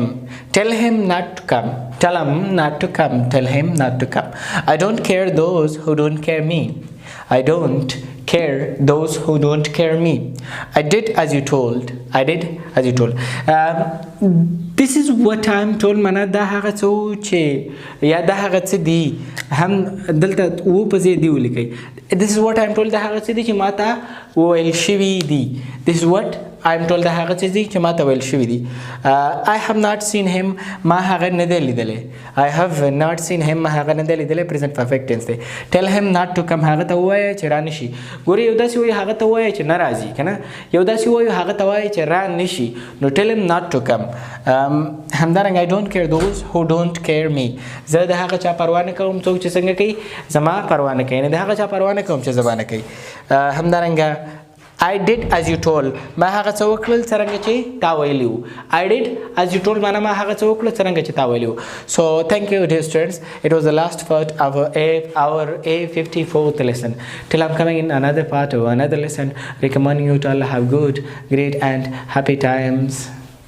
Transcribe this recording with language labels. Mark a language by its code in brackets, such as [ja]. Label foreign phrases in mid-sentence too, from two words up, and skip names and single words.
[en] Tell him not to come. Tell him not to come. Tell him not to come. I don't care those who don't care me. I don't care those who don't care me. I did as you told. I did as you told. This is what I am told. [ps] معنا دا هغه څه چې یا دا هغه څه دي هم دلته و په ځای دی ولیکئ. [en] This is what I am told. [ps] دا هغه څه دي چې ماته ویل شوي دي. [en] This is what I am told. [ps] دا هغه څه دي چې ماته ویل شوي دي. [en] I have not seen him. [ps] ما هغه نه دی لیدلی. [en] I have not seen him. [ps] ما هغه نه دی لیدلی. [en] present perfect tense دی. Tell him not to come. [ps] هغه ته ووایه چې را نشي. ګورې یو داسې وایي هغه ته ووایه چې نه راځي که نه. یو داسې وایو هغه ته وایه چې را نشي. [en] نو tell him not to come. همدارنګه I don't care those who don't care me. [ps] زه د هغه چا پروا نه کوم څوک چې څنګه کوي زما پروا نه کوي. د هغه چا پروا نه کوم چې زما نه کوي. [en] همدارنګه I did as you told. [ps] ما هغه څه وکړل څرنګه چې تا ویلي وو. [en] I did as you told [ps] معنا ما هغه څه وکړل څرنګه چې تا ویلي وو. [en] So thank you, dear students. It was the last part of our A-54th lesson. Till I'm coming in another part of another lesson, recommending you to all have good, great and happy times.